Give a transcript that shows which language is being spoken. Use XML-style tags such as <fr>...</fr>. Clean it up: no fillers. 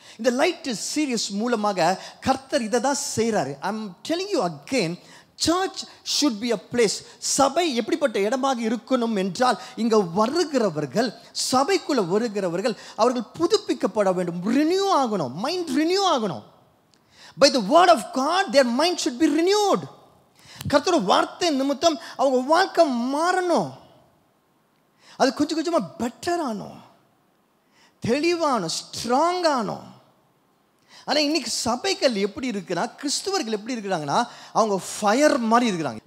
<ta>இந்த light serious மூலமாக கர்த்தர் இதை தான் செய்கிறாரு.</ta> <en>I am telling you again, church should be a place.</en> <ta>சபை எப்படிப்பட்ட இடமாக இருக்கணும் என்றால், இங்கே வருகிறவர்கள், சபைக்குள்ளே வருகிறவர்கள், அவர்கள் புதுப்பிக்கப்பட வேண்டும், ரினியூ ஆகணும், மைண்ட் ரினியூ ஆகணும்.</ta> <en>By the word of God, their mind should be renewed.</en> <ta>கர்த்தரோட வார்த்தை நிமித்தம் அவங்க வாழ்க்கை மாறணும், அது கொஞ்சம் கொஞ்சமாக பெட்டர் ஆனோம், தெளிவானோம், ஸ்ட்ராங் ஆனோம். ஆனால் இன்னைக்கு சபைகள் எப்படி இருக்குன்னா, கிறிஸ்துவர்கள் எப்படி இருக்கிறாங்கன்னா, அவங்க ஃபயர் மாதிரி இருக்கிறாங்க.</ta>